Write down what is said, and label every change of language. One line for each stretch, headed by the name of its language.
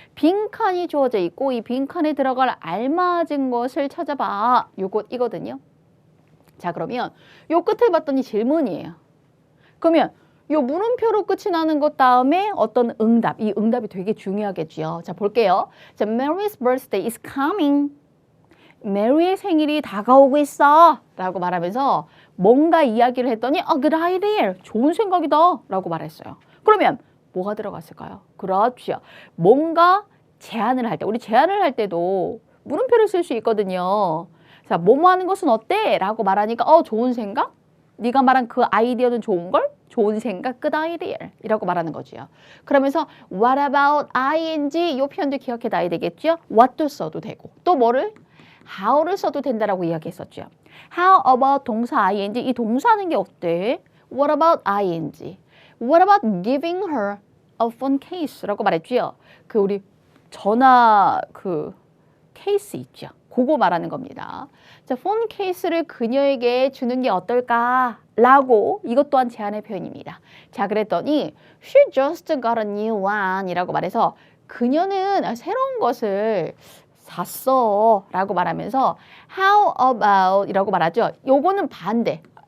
Korean: 빈칸이 주어져 있고 이 빈칸에 들어갈 알맞은 것을 찾아봐. 이거든요. 자, 그러면 요 끝을 봤더니 질문이에요. 그러면 요 물음표로 끝이 나는 것 다음에 어떤 응답, 이 응답이 되게 중요하겠죠. 자, 볼게요. 자,
English: Mary's birthday is coming.
Korean: 메리의 생일이 다가오고 있어 라고 말하면서 뭔가 이야기를 했더니
English: good idea,
Korean: 좋은 생각이다 라고 말했어요. 그러면 뭐가 들어갔을까요? 그렇죠. 뭔가 제안을 할 때, 우리 제안을 할 때도 물음표를 쓸 수 있거든요. 자, 뭐뭐 하는 것은 어때? 라고 말하니까 좋은 생각? 네가 말한 그 아이디어는 좋은 걸? 좋은 생각, good idea 이라고 말하는 거죠. 그러면서 what about ing 이 표현도 기억해놔야 되겠죠? what도 써도 되고 또 뭐를? how를 써도 된다라고 이야기했었죠.
English: How about
Korean: 동사 ing 이 동사하는 게 어때?
English: What about ing? What about giving her a phone case
Korean: 라고 말했죠. 그 우리 전화 그 케이스 있죠. 그거 말하는 겁니다. 자, 폰 케이스를 그녀에게 주는 게 어떨까? 라고 이것 또한 제안의 표현입니다. 자, 그랬더니
English: She just got a new one
Korean: 이라고 말해서 그녀는 새로운 것을 샀어 라고 말하면서
English: How about
Korean: 이라고 말하죠. 요거는 반대.